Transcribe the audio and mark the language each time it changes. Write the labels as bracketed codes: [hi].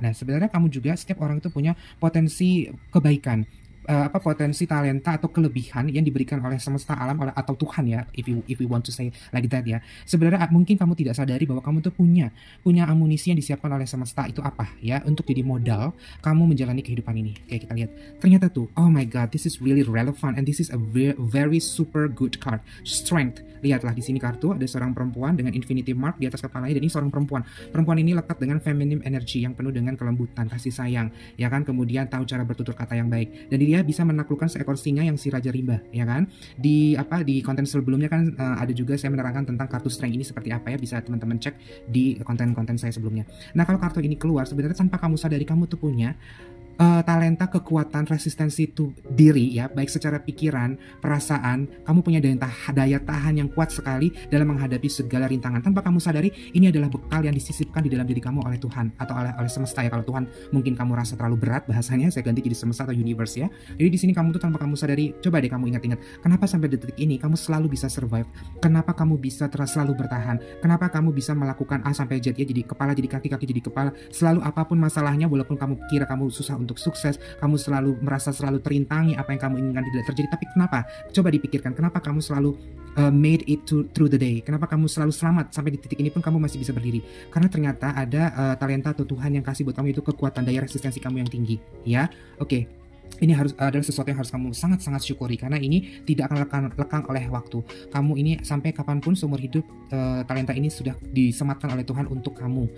[id] Nah, sebenarnya kamu juga, setiap orang itu punya potensi kebaikan, potensi talenta atau kelebihan yang diberikan oleh semesta alam atau Tuhan ya, [en] if we want to say like that [id] ya. Sebenarnya mungkin kamu tidak sadari bahwa kamu tuh punya amunisi yang disiapkan oleh semesta itu apa ya, untuk jadi modal kamu menjalani kehidupan ini. Oke, kita lihat. Ternyata tuh, [en] oh my god, this is really relevant and this is a very super good card. Strength. [id] Lihatlah di sini kartu ada seorang perempuan dengan infinity mark di atas kepalanya, dan ini seorang perempuan. Perempuan ini lekat dengan feminine energy yang penuh dengan kelembutan, kasih sayang, ya kan, kemudian tahu cara bertutur kata yang baik. Dan dia bisa menaklukkan seekor singa yang si Raja Rimba, ya kan. Di konten sebelumnya kan ada juga saya menerangkan tentang kartu strength ini seperti apa ya, bisa teman-teman cek di konten-konten saya sebelumnya. Nah, kalau kartu ini keluar, sebenarnya tanpa kamu sadari kamu tuh punya talenta, kekuatan, resistensi itu diri ya, baik secara pikiran, perasaan. Kamu punya daya tahan yang kuat sekali dalam menghadapi segala rintangan. Tanpa kamu sadari, ini adalah bekal yang disisipkan di dalam diri kamu oleh Tuhan atau oleh semesta ya. Kalau Tuhan mungkin kamu rasa terlalu berat bahasanya, saya ganti jadi semesta atau universe ya. Jadi di sini kamu tuh tanpa kamu sadari, coba deh kamu ingat-ingat, kenapa sampai detik ini kamu selalu bisa survive? Kenapa kamu bisa selalu bertahan? Kenapa kamu bisa melakukan A sampai Z ya, jadi kepala jadi kaki, kaki jadi kepala, selalu apapun masalahnya, walaupun kamu kira kamu susah untuk sukses, kamu merasa selalu terintangi, apa yang kamu inginkan tidak terjadi. Tapi kenapa? Coba dipikirkan, kenapa kamu selalu [en] made it through the day? [id] Kenapa kamu selalu selamat sampai di titik ini pun kamu masih bisa berdiri? Karena ternyata ada talenta atau Tuhan yang kasih buat kamu itu kekuatan daya resistensi kamu yang tinggi ya. Oke. Ini adalah sesuatu yang harus kamu sangat-sangat syukuri, karena ini tidak akan lekang oleh waktu. Kamu ini sampai kapanpun seumur hidup, talenta ini sudah disematkan oleh Tuhan untuk kamu.